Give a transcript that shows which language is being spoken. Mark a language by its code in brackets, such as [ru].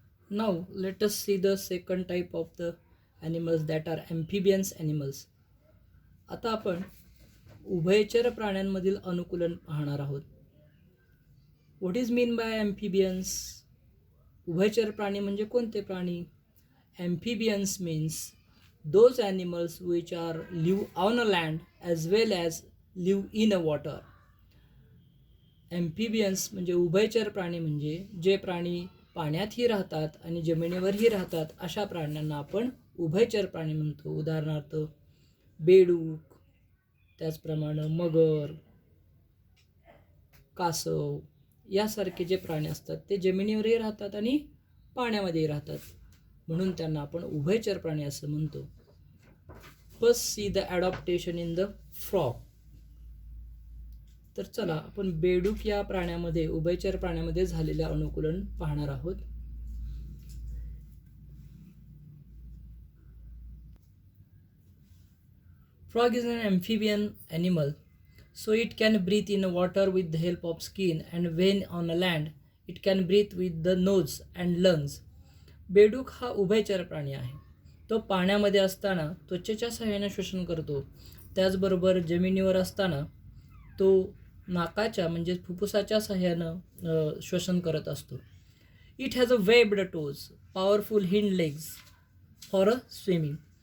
[en] Now let us see the second type of the animals that are amphibians animals. [mr] आता आपण उभयचर प्राण्यांमधील अनुकूलन पाहणार आहोत. [en] What is mean by amphibians? [mr] उभयचर प्राणी म्हणजे कोणते प्राणी? [en] Amphibians means those animals which are live on a land as well as live in a water. [mr] Amphibians म्हणजे उभयचर प्राणी म्हणजे जे प्राणी पाण्यातही राहतात आणि जमिनीवरही राहतात अशा प्राण्यांना आपण उभयचर प्राणी म्हणतो. उदाहरणार्थ बेडूक, त्याचप्रमाणे मगर, कासव यासारखे जे प्राणी असतात ते जमिनीवरही राहतात आणि पाण्यामध्येही राहतात म्हणून त्यांना आपण उभयचर प्राणी असं म्हणतो. [en] First see the adaptation in the frog. [mr] तर चला आपण बेडूक या प्राण्यामध्ये उभयचर प्राण्यामध्ये झालेले अनुकूलन पाहणार आहोत. [en] Frog is an amphibian animal So it can breathe in water with the help of skin, and when on land, it can breathe with the nose and lungs. [mr] बेडूक हा उभयचर प्राणी आहे. तो पाण्यामध्ये असताना त्वचेच्या सहाय्याने श्वसन करतो. त्याचबरोबर जमिनीवर असताना तो नाकाच्या म्हणजे फुफ्फुसाच्या सहाय्यानं श्वसन करत असतो. [en] It has a webbed toes, powerful hind legs for a swimming.